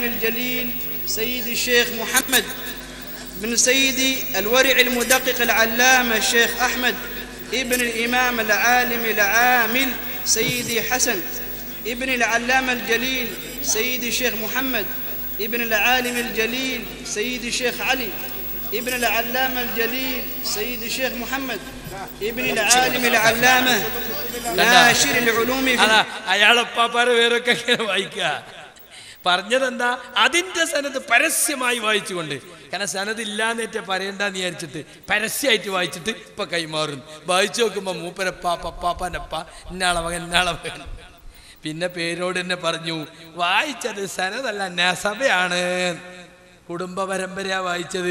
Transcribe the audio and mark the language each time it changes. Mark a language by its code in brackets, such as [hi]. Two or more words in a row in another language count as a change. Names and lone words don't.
[ar] الجليل سيدي الشيخ محمد بن سيدي الورع المدقق العلامة الشيخ أحمد ابن الإمام العالم العامل سيدي حسن ابن العلامة الجليل سيدي الشيخ محمد ابن العالم الجليل سيدي الشيخ علي ابن العلامة الجليل سيدي الشيخ محمد ابن العالم العلامة ناشر العلوم [ml] പറഞ്ഞതെന്താ? അതിന്റെ സനത് പരസ്യമായി വായിച്ചുകൊണ്ട്. കാരണം സനത് ഇല്ലാന്നേറ്റ പറയണ്ടെന്ന് വിചാരിച്ചിട്ട് പരസ്യമായിട്ട് വായിച്ചിട്ട് ഇപ്പൊ കൈമാറും. വായിച്ചു നോക്കുമ്പോ മൂപ്പരപ്പ പപ്പാപ്പനപ്പ ഇന്നാളെ മകൻ ഇന്നാളെ മകൻ. പിന്നെ പേരോട് തന്നെ പറഞ്ഞു വായിച്ചത് സനതല്ല നസബയാണ്, കുടുംബ പരമ്പരയാ വായിച്ചത്.